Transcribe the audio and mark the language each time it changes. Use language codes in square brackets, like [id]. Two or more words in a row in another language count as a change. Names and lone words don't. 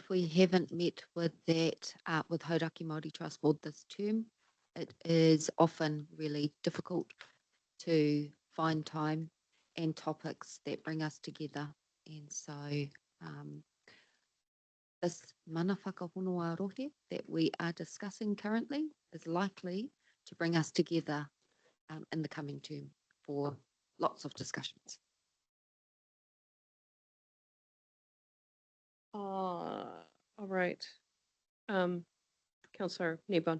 [en] We haven't met with that, with Hauraki Māori Trust Board this term. It is often really difficult to find time and topics that bring us together. And so this [mi] mana whakahonua rohe [en] that we are discussing currently is likely to bring us together in the coming term for lots of discussions. All right. Councillor Nebon.